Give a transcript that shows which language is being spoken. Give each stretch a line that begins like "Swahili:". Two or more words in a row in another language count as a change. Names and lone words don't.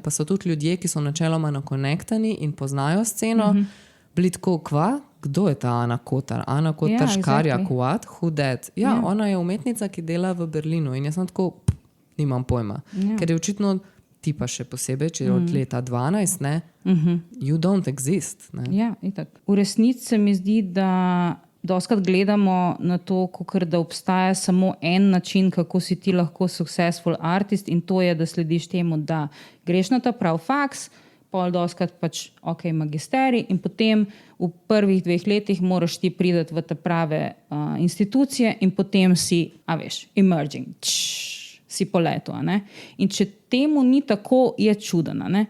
Slovenian: Pa so tudi ljudje, ki so načeloma nakonektani in poznajo sceno, bili tako, kdo je ta Ana Kotar? Ana Kotar, Škarja,
English: Kuat, Who that?
Slovenian: Ja, ona je umetnica, ki dela v Berlinu in jaz sem tako, nimam pojma. Ker je očitno ti pa še posebej, če je od leta 12, ne?
English: You don't exist.
Slovenian: Ne? Ja, itak. V resnici se mi zdi, da dostakrat gledamo na to, da obstaja samo en način, kako si ti lahko
English: successful artist,
Slovenian: in to je, da slediš temu, da greš na ta prav faks, pol dostakrat pač magisterij in potem v prvih 2 letih moraš ti priti v te prave institucije in potem si, emerging, si poletel. In če temu ni tako, je čudno.